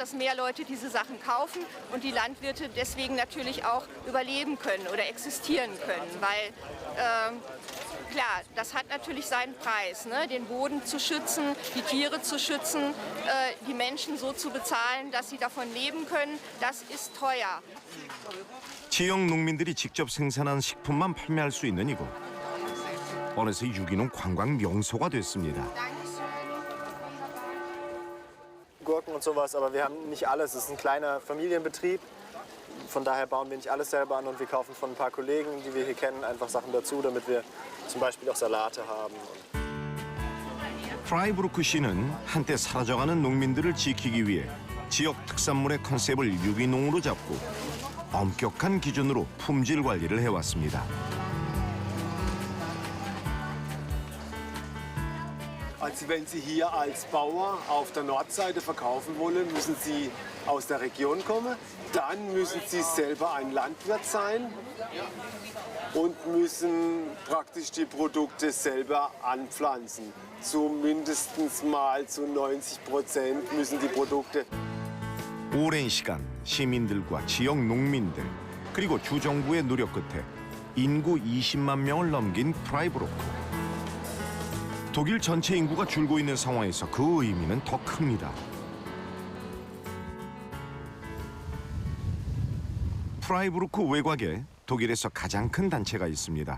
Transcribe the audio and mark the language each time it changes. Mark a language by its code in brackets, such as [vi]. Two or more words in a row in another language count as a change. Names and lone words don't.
[de] Dass mehr Leute diese Sachen kaufen und die Landwirte deswegen natürlich auch überleben können oder existieren können, weil klar, das hat natürlich seinen Preis, ne? Den Boden zu schützen, die Tiere zu schützen, die Menschen so zu bezahlen, dass sie davon leben können, das ist teuer. [ko] 지역 농민들이 직접 생산한 식품만 판매할 수 있는 이곳. 어느새 유기농 관광 명소가 됐습니다. [de] Gurken und sowas, aber wir haben nicht alles. Es ist ein kleiner Familienbetrieb. Von daher bauen wir nicht alles selber an und wir kaufen von ein paar Kollegen, die wir hier kennen, einfach Sachen dazu, damit wir zum Beispiel auch Salate haben. [ko] 프라이부르크 시는 한때 사라져가는 농민들을 지키기 위해 지역 특산물의 컨셉을 유기농으로 잡고 엄격한 기준으로 품질 관리를 해왔습니다. [de] Also wenn Sie hier als Bauer auf der Nordseite verkaufen wollen, müssen Sie aus der Region kommen. Dann müssen Sie selber ein Landwirt sein und müssen praktisch die Produkte selber anpflanzen. Zumindest mal zu 90% müssen die Produkte. [ko] 오랜 시간 시민들과 지역 농민들 그리고 주정부의 노력 끝에 인구 20만 명을 넘긴 프라이부르크. 독일 전체 인구가 줄고 있는 상황에서 그 의미는 더 큽니다. 프라이부르크 외곽에 독일에서 가장 큰 단체가 있습니다.